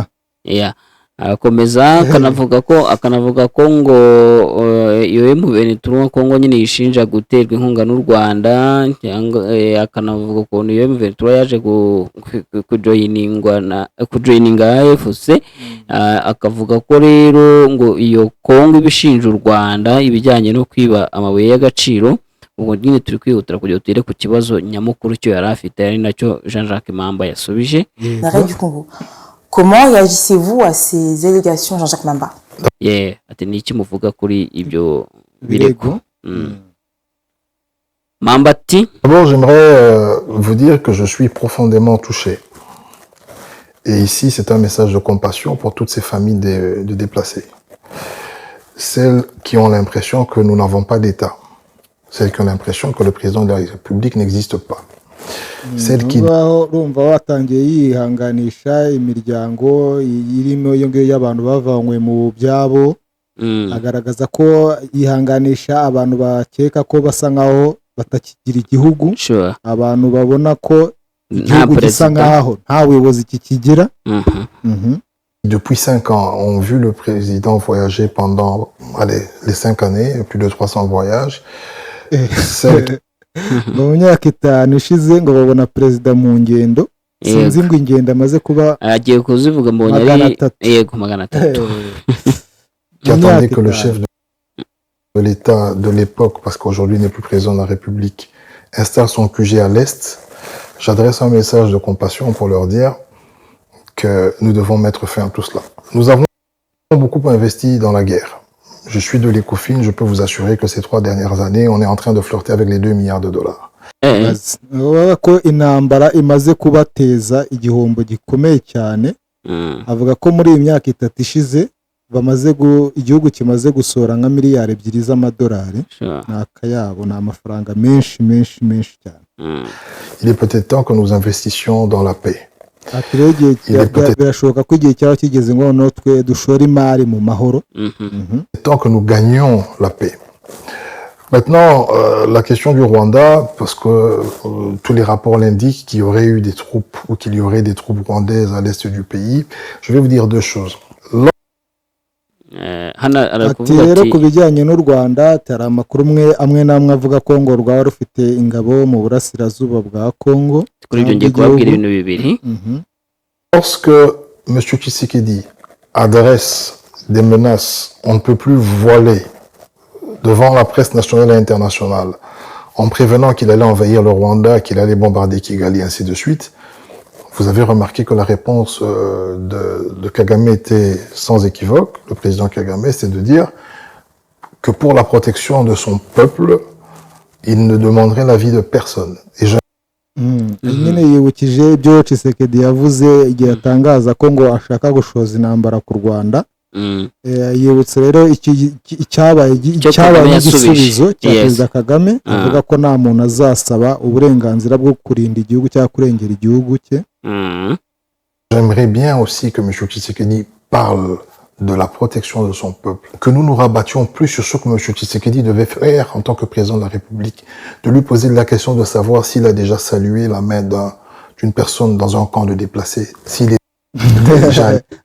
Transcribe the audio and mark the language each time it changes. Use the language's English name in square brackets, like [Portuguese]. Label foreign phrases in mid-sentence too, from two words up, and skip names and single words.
[Kinyarwanda] akomeza akanavuga ko ngo iyo M23 Kongo nyine yishinja guterwa inkunga n'u Rwanda, akanavuga ko iyo M23 yaje kujoininga AFC. Akavuga ko rero ngo iyo Kongo ibishinja u Rwanda ibijyanye no kwiba amabuye y'agaciro. Ubwo nyine turi kwihutira kugira utere ku kibazo nyamukuru cyo yari afite, ari nacyo Jean-Jacques Mamba yasubije. [French] Comment réagissez-vous à ces allégations, Jean-Jacques Mamba? [Kinyarwanda] Ati ni iki muvuga kuri ibyo birego? Mamba ati, [French] d'abord j'aimerais vous dire que je suis profondément touché. Et ici c'est un message de compassion pour toutes ces familles de déplacés. celles qui ont l'impression que nous n'avons pas d'État, celles qui ont l'impression que le président de la République n'existe pas. Celles qui... [Kinyarwanda] urumva watangiye yihanganisha imiryango irimo iyo ngiyo y'abantu bavanywe mu byabo, agaragaza ko yihanganisha abantu bakeka ko basa nkaho batakigira igihugu, abantu babona ko igihugu gisa nkaho nta buyobozi kikigira. [French] Depuis 5 ans, on a vu le président voyager pendant les 5 années, plus de 300 voyages. [Kinyarwanda] Mu myaka 5 ishize ngo babona perezida mu ngendo, sinzi ngo ingendo amaze kuba agiye kuzivuga mbonye ari yego 300. [French] Qui attendait que le chef de l'État de l'époque, parce qu'aujourd'hui il n'est plus président de la République, installe son QG à l'Est. J'adresse un message de compassion pour leur dire que nous devons mettre fin à tout cela. Nous avons beaucoup investi dans la guerre. Je suis de l'Ecofin, je peux vous assurer que ces 3 dernières années, on est en train de flirter avec les $2 milliards. [Kinyarwanda] Ko intambara imaze kubateza igihombo gikomeye cyane, avuga ko muri iyi myaka 3 ishize bamaze igihugu kimaze gusora nka miliyari 2 z'amadolari, nakayabo na amafaranga menshi cyane. [French] Il est peut-être temps que nous investissions dans la paix. [Kinyarwanda] Birashoboka ko igihe cyaba kigeze ngo no twe dushora imari mu mahoro. [French] Tant que nous gagnons la paix. Maintenant, la question du Rwanda, parce que tous les rapports l'indiquent qu'il y aurait eu des troupes ou qu'il y aurait des troupes rwandaises à l'est du pays, je vais vous dire 2 choses. [Kinyarwanda] Rero ku bijyanye n'u Rwanda hari amakuru amwe n'amwe avuga ko ngo rwaba rufite ingabo mu burasirazuba bwa Kongo. Kuri ibyo ngiye kubabwira ibintu bibiri. [French] Lorsque M. Tshisekedi adresse des menaces, on ne peut plus voiler devant la presse nationale et internationale en prévenant qu'il allait envahir le Rwanda, qu'il allait bombarder Kigali, ainsi de suite. Vous avez remarqué que la réponse de Kagame était sans équivoque. Le président Kagame, c'est de dire que pour la protection de son peuple, il ne demanderait l'avis de personne. Et [Kinyarwanda] nyine yibukije ibyo Tshisekedi yavuze igihe atangaza ko ngo ashaka gushoza intambara ku Rwanda. Yibutse rero icyabaye igisubizo cya Perezida Kagame, avuga ko nta muntu azasaba uburenganzira bwo kurinda igihugu cyangwa kurengera igihugu cye. [French] J'aimerais bien aussi que M. Tshisekedi parle de la protection de son peuple, que nous nous rabattions plus sur ce que M. Tshisekedi devait faire en tant que président de la République, de lui poser la question de savoir s'il a déjà salué la main d'une personne dans un camp de déplacés, s'il est déjà...